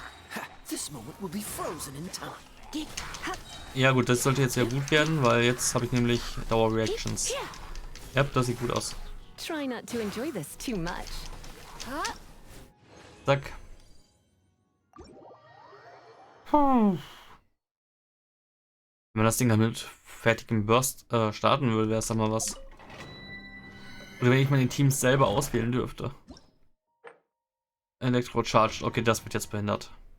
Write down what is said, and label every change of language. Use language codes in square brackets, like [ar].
[en] Ha, this moment will be frozen in time. [de] Ja gut, das sollte jetzt sehr gut werden, weil jetzt habe ich nämlich Dauer-Reactions. Ja, das sieht gut aus. [en] Try not to enjoy this too much. [de] Zack. Wenn man das Ding dann mit fertigem Burst starten will, wäre es dann mal was. Oder wenn ich mal die Teams selber auswählen dürfte. Electro-Charged. Okay, das wird jetzt behindert.